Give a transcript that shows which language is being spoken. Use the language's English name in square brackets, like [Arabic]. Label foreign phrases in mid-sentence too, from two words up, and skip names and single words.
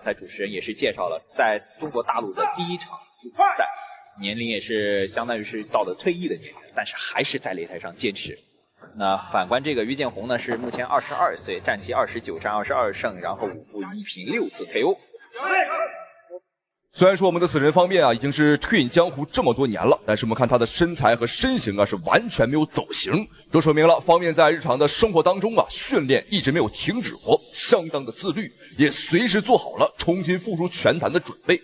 [Chinese] 在主持人也是介紹了，在中國大陸的第一場比賽，年齡也是相當於是到了退役的年齡，但是還是在擂台上堅持。那反觀這個于建宏呢，是目前22歲，戰績29戰22勝，然後5負1平6次 KO。雖然說我們的死神方面啊已經是退隱江湖這麼多年了，但是我們看他的身材和身形啊是完全沒有走形，這說明了方面在日常的生活當中啊訓練一直沒有停止過，相當的自律，也隨時做好了重新復出拳壇的準備。